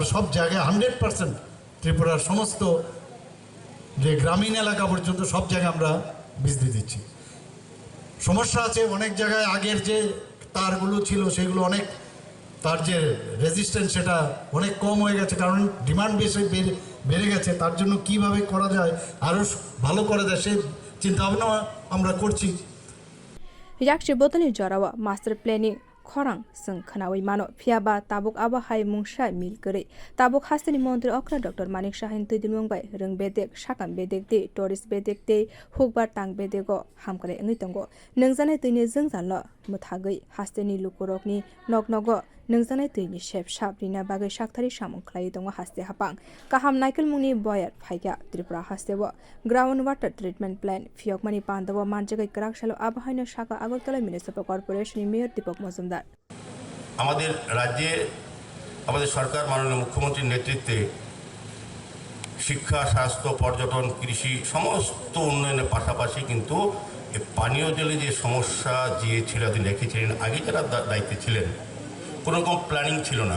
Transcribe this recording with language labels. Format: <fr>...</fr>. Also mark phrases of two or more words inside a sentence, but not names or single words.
<bn>সব জায়গায় 100% ত্রিপুরার সমস্ত যে গ্রামীণ এলাকা পর্যন্ত সব জায়গায় আমরা বিজলি দিচ্ছি সমস্যা আছে অনেক জায়গায় আগের যে তারগুলো ছিল সেগুলো অনেক তার যে রেজিস্ট্যান্স সেটা অনেক কম হয়ে গেছে কারণ ডিমান্ড বেশি বেড়ে গেছে তার জন্য কিভাবে করা যায় আরও ভালো করা যায় সেই চিন্তা ভাবনা আমরা করছি।</bn> <trp>yakshi botani jorawa</trp> <en>master planning</en> <trp>khorang sung khanawi mano phiaba tabuk aba hai mungsha mil kare tabuk hastani montri okra Dr.Manik Saha tudimung bai rung bedek sakam bedek de tourist bedek de hukbar tang bedego hamkare ngi tongo nungjanai tini jungjanlo muthagai hastani lukurokni noknogo nungjanai tini shep shaprina bagai sakthari samung khlai tongo haste hapang kaham naikal mungni boyar phaiga tripura hastebo</trp> <en>ground water treatment plant</en> <trp>phiyogmani pandao manjakha kwrak salo abhaina shaka Agartala municipal corporation mayor Dipak Majumder</trp> <bn>আমাদের রাজ্যে আমাদের সরকার মাননীয় মুখ্যমন্ত্রীর নেতৃত্বে শিক্ষা স্বাস্থ্য পর্যটন কৃষি সমস্ত উন্নয়নের পাশাপাশি কিন্তু পানীয় জলে যে সমস্যা যে ছিল রেখেছিলেন আগে যারা দায়িত্বে ছিলেন কোনো রকম প্ল্যানিং ছিল না।</bn>